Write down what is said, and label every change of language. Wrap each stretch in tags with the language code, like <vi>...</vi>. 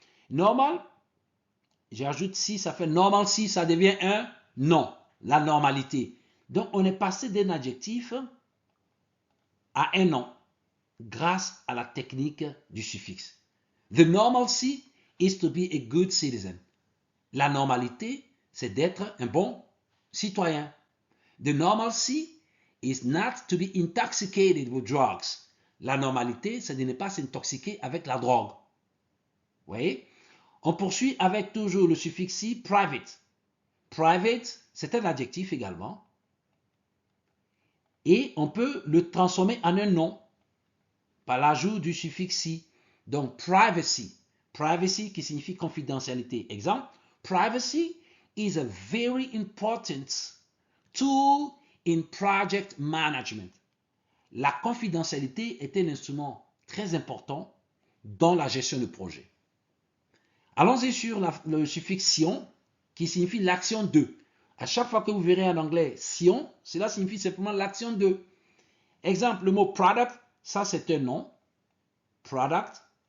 <fr>Normal, j'ajoute si, ça fait normal si, ça devient un nom, la normalité. Donc, on est passé d'un adjectif à un nom grâce à la technique du suffixe.</fr> <en>The normalcy is to be a good citizen.</en> <fr>La normalité, c'est d'être un bon citoyen.</fr> <en>The normalcy is not to be intoxicated with drugs.</en> <fr>La normalité, c'est de ne pas s'intoxiquer avec la drogue. Vous voyez? On poursuit avec toujours le suffixe si, private. Private, c'est un adjectif également. Et on peut le transformer en un nom par l'ajout du suffixe si. Donc, privacy. Privacy qui signifie confidentialité.</fr> <en>Exemple, privacy is a very important tool in project management.</en> <fr>La confidentialité est un instrument très important dans la gestion de projet. Allons-y sur le suffixe sion qui signifie l'action de. À chaque fois que vous verrez en anglais sion, cela signifie simplement l'action de. Exemple, le mot product, ça c'est un nom. Product.</fr>